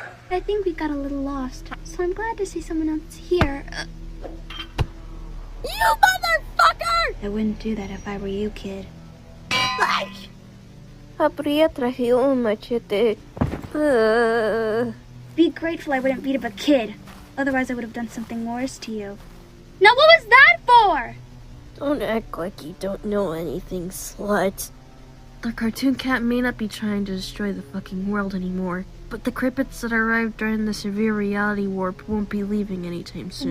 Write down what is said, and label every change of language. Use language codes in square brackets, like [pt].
[en] I think we got a little lost, so I'm glad to see someone else here. You motherfucker! I wouldn't do that if I were you, kid. [es] Habría traído un machete. [en] Be grateful I wouldn't beat up a kid. Otherwise, I would have done something worse to you. Now, what was that for? Don't act like you don't know anything, slut. The cartoon cat may not be trying to destroy the fucking world anymore, but the crippets that arrived during the severe reality warp won't be leaving anytime soon.